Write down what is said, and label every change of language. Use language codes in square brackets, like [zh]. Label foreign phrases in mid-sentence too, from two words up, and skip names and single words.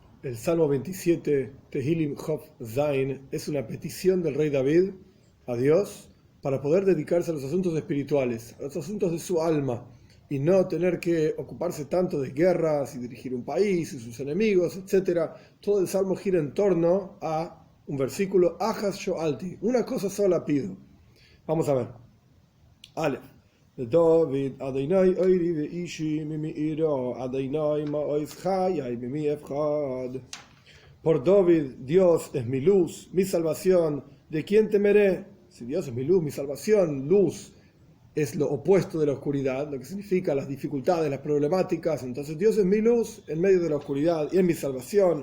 [es] El Salmo 27, Tehilim Chof Zain, es una petición del rey David a Dios para poder dedicarse a los asuntos espirituales, a los asuntos de su alma, y no tener que ocuparse tanto de guerras y dirigir un país y sus enemigos, etc. Todo el Salmo gira en torno a un versículo, [he] אחת שאלתי, [es] una cosa sola pido. Vamos a ver. Aleph. [he] לדוד ה' אורי וישעי ממי אירא ה' מעוז חיי ממי אפחד. [es] Por David, Dios es mi luz, mi salvación. ¿De quién temeré? Si Dios es mi luz, mi salvación, luz es lo opuesto de la oscuridad, lo que significa las dificultades, las problemáticas. Entonces Dios es mi luz en medio de la oscuridad y es mi salvación.